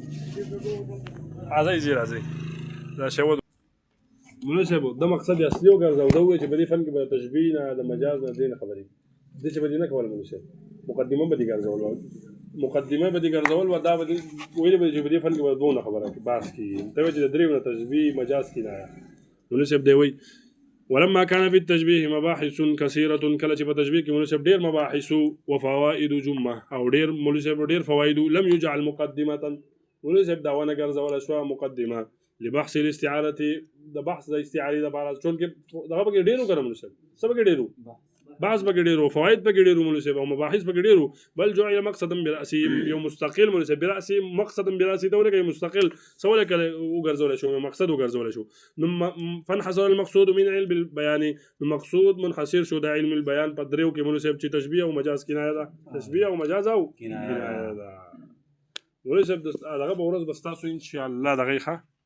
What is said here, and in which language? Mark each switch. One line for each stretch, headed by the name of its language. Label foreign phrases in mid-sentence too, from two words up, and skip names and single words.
Pashto: راځئ جي راځئ دا شی مولوي صاحب دا مقصد اصلي وګرځو دا ووایي چې په دې فن کې به د تشبیه نه د مجاز نه دې نه خبرې دې چې به دې نه کوله مولوي صاحب مقدمه به دې ګرځول وه مقدمه به دې ګرځول وه دا به دې ویلې به چې په دې فن کې به دونه خبره بحث کېږي ته وایي چې د درېو نه تشبیه مجاز کنایه مولوي صاحب دی وایي
Arabic: ولما كان في التشبيه مباحث كثيرة
Pashto: كلا چې په تشبیه کې مولوي صاحب ډېر
Arabic: مباحث وفوائد جمه
Pashto: او ډېر مولوي صاحب ډېر فواید
Arabic: لم يجعل مقدمة
Pashto: مولوي صاحب دا ونه ګرځوله شوه مقدمه
Arabic: لبحث الاستعارة
Pashto: د بحث د استعارې دپاره چونکې دغه پکې ډېر و که نه مولوي صاحب څه پکې ډېر و بحث پکې ډېر و فواید پکې ډېر و مولوي صاحب او مباحث پکې ډېر و
Arabic: بل جعل مقصدا برأسه
Pashto: یو مستقل مولوي صاحب برأسه
Arabic: مقصدا برأسه
Pashto: ته ولکه مستقل څه ولکه وګرځولی شو مقصد وګرځولی شو نو
Arabic: فانحصر المقصود من علم البيان
Pashto: نو مقصود منحصر شو د علم البيان په درېو کې مولوي صاحب چې تشبیه او مجاز کنایه ده تشبیه او مجاز او کنایه ده مولوي صاحب دغه به ورځ به ستاسو انشاءالله دغه ښه